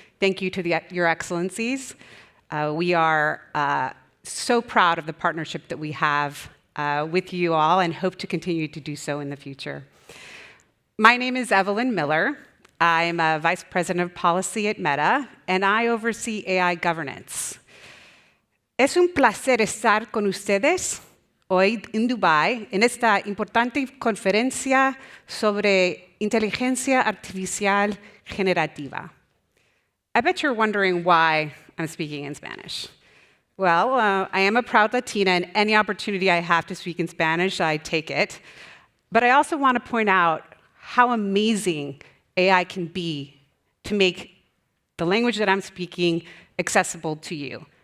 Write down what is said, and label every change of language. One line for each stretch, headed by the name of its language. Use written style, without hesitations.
English: Thank you to Your Excellencies. We are so proud of the partnership that we have with you all and hope to continue to do so in the future. My name is Evelyn Miller. I'm a Vice President of Policy at Meta, and I oversee AI governance.
Spanish: Es un placer estar con ustedes hoy en Dubái en esta importante conferencia sobre inteligencia artificial generativa.
English: I bet you're wondering why I'm speaking in Spanish. Well, I am a proud Latina, and any opportunity I have to speak in Spanish, I take it. But I also want to point out how amazing AI can be to make the language that I'm speaking accessible to you.